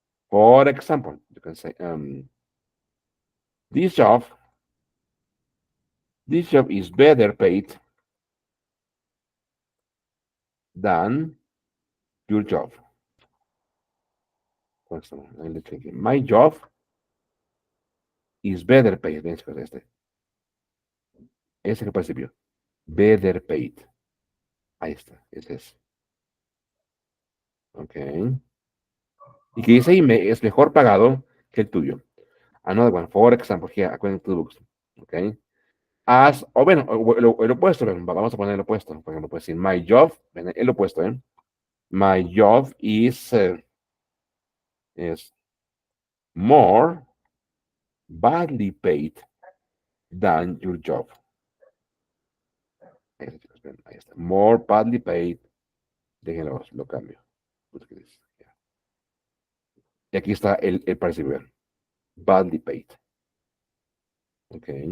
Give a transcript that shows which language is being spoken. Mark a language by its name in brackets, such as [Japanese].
[English] For example, you can say this job this job is better paid than your job. For example, my job is better paid. [Spanish] Ven, chicos, ese que principio. [English] Better paid. [Spanish] Ahí está, ese es. Ok. Y que dice es mejor pagado que el tuyo. [English] Another one, for example, here, according to the books. Ok. [Spanish] O bueno, el opuesto, vamos a poner el opuesto. Por ejemplo, pues decir, [English] my job, [Spanish] el opuesto, ¿eh? [English] My job is more badly paid than your job. [Spanish] Ahí está, chicos, ven, ahí está. [English] More badly paid. [Spanish] Déjenlo, lo cambio. Y aquí está el parecido. [English] Badly paid. [Spanish] Ok.